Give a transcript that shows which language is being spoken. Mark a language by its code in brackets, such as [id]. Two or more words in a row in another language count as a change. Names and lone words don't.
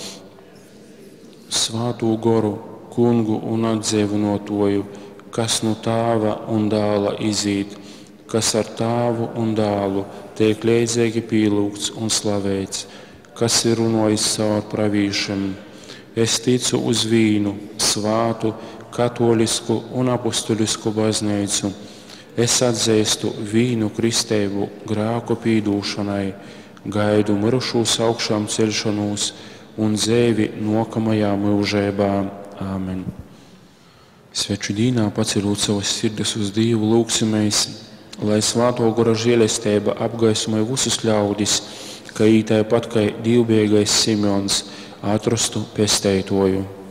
[ltg] Svātū goru, kungu un atdzīvinotoju, kas no Tāva un Dāla izīt, kas ar Tāvu un Dālu tiek leidzīgi pielūgts un slavēts, kas ir runājis caur pravīšiem. Es ticu uz vīnu, svātu, katolisku un apostolisku baznīcu. Es atzīstu vīnu kristību grēku pīdūšanai, gaidu mirušos augšām celšanos un dzīvi nākamajā mūžībā. Āmen. Sveču dīnā paceļot savas sirdis uz Dievu, lūgsimies, lai Svāto Gara žēlastība apgaismoja visus ļaudis, ka tāpat kā divbēgais Simeons atrastu pestītoju.